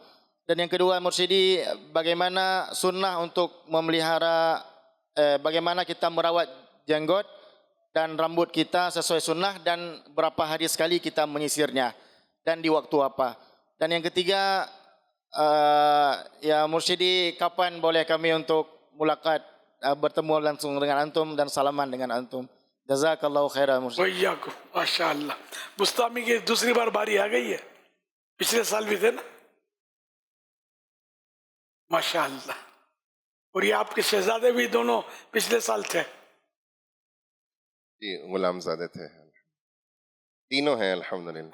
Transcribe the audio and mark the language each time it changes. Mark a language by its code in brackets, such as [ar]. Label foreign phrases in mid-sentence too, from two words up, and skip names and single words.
[id] Dan yang kedua mursyidi, bagaimana sunnah untuk memelihara, bagaimana kita merawat jenggot dan rambut kita sesuai sunnah, dan berapa hari sekali kita menyisirnya dan di waktu apa. Dan yang ketiga, ya Mursyidi, kapan boleh kami untuk mulakat bertemu langsung dengan antum dan salaman dengan antum? [ar] جزاك الله خيرا مرشد. وإياكم ما شاء الله. [hi] बुस्तामी की दूसरी बार बारी आ गई है, पिछले साल भी थे ना [ar] ما شاء الله. [hi] और ये आपके शहजादे भी दोनों पिछले साल थे। जी गुलाम ज़ादे थे, तीनों हैं [ar] الحمد لله.